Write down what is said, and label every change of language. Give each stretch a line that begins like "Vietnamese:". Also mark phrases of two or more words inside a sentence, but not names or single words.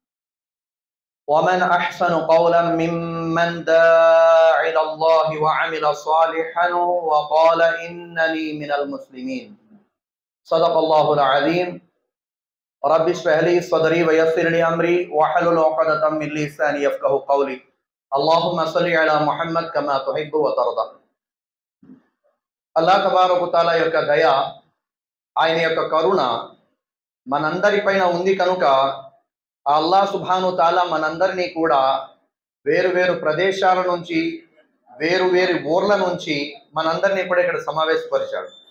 Arabic: ومن أحسن قولا ممن دعا إلى الله وعمل صالحا وقال إنني من المسلمين صدق الله العظيم رب اشرح لي صدري ويسر لي امري واحلل عقدة من لساني يفقهوا قولي اللهم صل على محمد كما تحب وترضى. الله تبارك تعالى
Telugu: యొక్క దయ, ఆయన యొక్క కరుణ మనందరిపైన ఉంది కనుక ఆ
Arabic: الله سبحانه تعالى
Telugu: మనందరినీ కూడా వేరు వేరు ప్రదేశాల నుంచి, వేరు వేరు ఊర్ల నుంచి మనందరినీ కూడా ఇక్కడ సమావేశపరిచాడు.